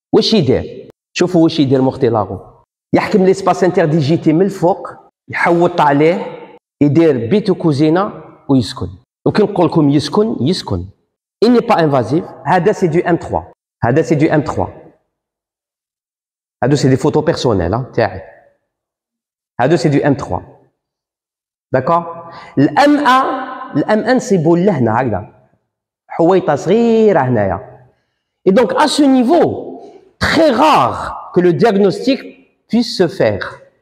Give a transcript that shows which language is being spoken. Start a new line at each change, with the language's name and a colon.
Arabic: واش يدير؟ شوفوا واش يدير Mortellaro. يحكم
French: l'espace interdigité
Arabic: من الفوق، يحوط عليه، يدير بيتو كوزينه ويسكن. وكي نقول لكم يسكن.
French: Il n'est pas invasif.
Arabic: هذا
French: c'est du M3. هذا c'est du M3. هذا c'est des photos personnelles
Arabic: تاعي.
French: هذا c'est du M3. D'accord?
Arabic: الام 1 سيبوا لهنا هكذا حويطه صغيره هنايا
French: Et donc, à ce niveau, très rare que le diagnostic puisse se faire.